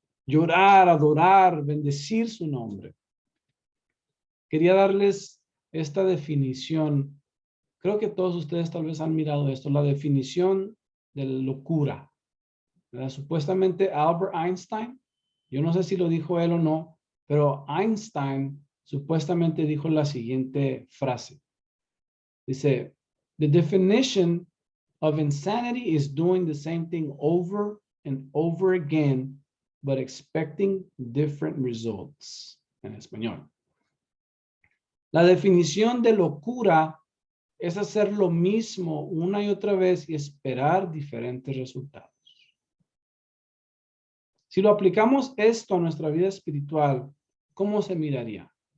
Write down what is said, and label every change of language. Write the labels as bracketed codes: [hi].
[es] llorar, adorar, bendecir su nombre. Quería darles esta definición. Creo que todos ustedes tal vez han mirado esto, la definición de locura, ¿verdad? Supuestamente Albert Einstein, yo no sé si lo dijo él o no, pero Einstein supuestamente dijo la siguiente frase. Dice, [en] the definition of insanity is doing the same thing over and over again, but expecting different results. [es] En español. La definición de locura es hacer lo mismo una y otra vez y esperar diferentes resultados. Si lo aplicamos esto a nuestra vida espiritual, ¿cómo se miraría?